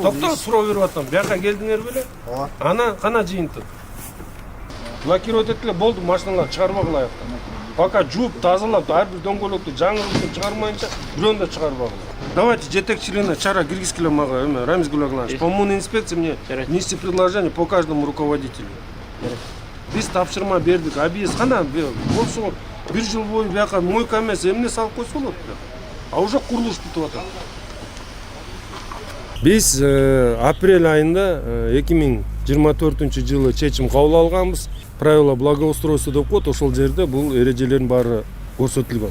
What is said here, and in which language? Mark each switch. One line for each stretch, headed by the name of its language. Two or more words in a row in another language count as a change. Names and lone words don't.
Kyrgyz: Токто суроо берип атам. Бияка келдиңер беле? Ооба. Ана кана жыйынтык. Блокировать эткиле болду, машиналар чыгарбагыла аяктан. Пока жууп, тазалап, ар бир дөңгөлөктү жаңыртып чыгармайынча, бирөөнү да чыгарбагыла. Давайте жетекчилигине чара киргизгиле мага, Рамиз Гулагланович.
Russian: По моему инспекции мне внести предложение по каждому руководителю.
Kyrgyz: Биз тапшырма бердик. А биз кана болсо 1 жыл бою бияка мойка эмес эмне салып койсо болот.
Russian: А уже
Kyrgyz: курулуш бүтүп атат. Биз апрель айында 2024-жылы чечим кабыл алганбыз.
Russian: Правила благоустройства
Kyrgyz: деп коет, ошол жерде бул эрежелердин баары көрсөтүлгөн.